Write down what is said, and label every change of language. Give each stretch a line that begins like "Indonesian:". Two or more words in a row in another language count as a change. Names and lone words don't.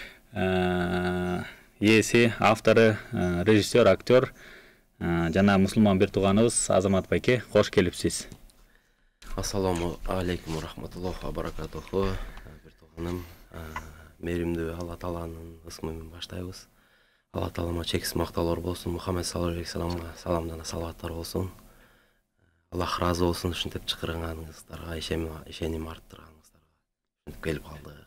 Kyrgyz: ээси, автору, режиссер, актер жана мусулман бир тууганыбыз Азамат байке, кош келипсиз.
Arabic: السلام عليكم رحمة الله وبركاته.
Kyrgyz: Бир тууганым, мээримдүү Алла Тааланын ысмы менен баштайбыз. Алла Таалама чексиз макталар болсун, Мухаммед
Arabic: صلى الله عليه
Kyrgyz: саламга саламдана салаваттар болсун. Аллах разы болсун, ушинтип чакырганыңыздарга, ишеним арттырганыңыздарга ушинтип келип калдык.